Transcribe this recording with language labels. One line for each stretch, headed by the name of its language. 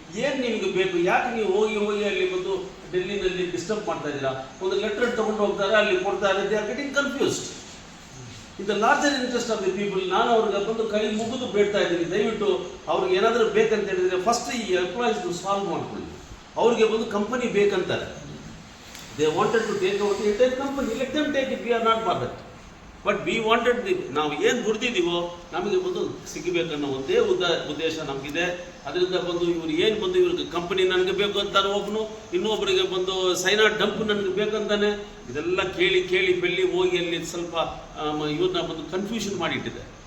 Kannada: ಏನು ನಿಮಗೆ ಬೇಕು, ಯಾಕೆ ನೀವು ಹೋಗಿ ಅಲ್ಲಿ ಬಂದು ಡೆಲ್ಲಿನಲ್ಲಿ ಡಿಸ್ಟರ್ಬ್ ಮಾಡ್ತಾ ಇದ್ದೀರಾ? ಒಂದು ಲೆಟರ್ ತೊಗೊಂಡು ಹೋಗ್ತಾರೆ, ಅಲ್ಲಿ ಕೊಡ್ತಾರೆ,
English: They are getting confused in the larger interest of the people.
Kannada: ನಾನು ಅವ್ರಿಗೆ ಬಂದು ಕೈ ಮುಗಿದು ಬೇಡ್ತಾ ಇದ್ದೀನಿ, ದಯವಿಟ್ಟು ಅವ್ರಿಗೆ ಏನಾದರೂ ಬೇಕಂತ ಹೇಳಿದರೆ ಫಸ್ಟ್ ಈ ಎಂಪ್ಲಾಯೀಸ್ದು ಸಾಲ್ವ್ ಮಾಡ್ಕೊಳ್ಳಿ. ಅವ್ರಿಗೆ ಬಂದು company ಬೇಕಂತಾರೆ.
English: They wanted to take over the entire company. Let them take it. We are not bothered. But we wanted
Kannada: ನಾವು ಏನು ದುಡ್ದಿದ್ದೀವೋ ನಮಗೆ ಬಂದು ಸಿಗಬೇಕನ್ನೋ ಒಂದೇ ಉದ್ದೇಶ ನಮಗಿದೆ. ಅದರಿಂದ ಬಂದು ಇವ್ರು ಏನು ಬಂದು ಇವ್ರಿಗೆ ಕಂಪನಿ ನನಗೆ ಬೇಕು ಅಂತಾನೆ ಒಬ್ಬನು, ಇನ್ನೊಬ್ಬರಿಗೆ ಬಂದು ಸೈನಾ ಡಂಪ್ ನನಗೆ ಬೇಕಂತಾನೆ. ಇದೆಲ್ಲ ಕೇಳಿ ಬೆಳ್ಳಿ ಹೋಗಿ ಅಲ್ಲಿ ಸ್ವಲ್ಪ ಇವ್ರನ್ನ ಬಂದು ಕನ್ಫ್ಯೂಷನ್ ಮಾಡಿಟ್ಟಿದೆ.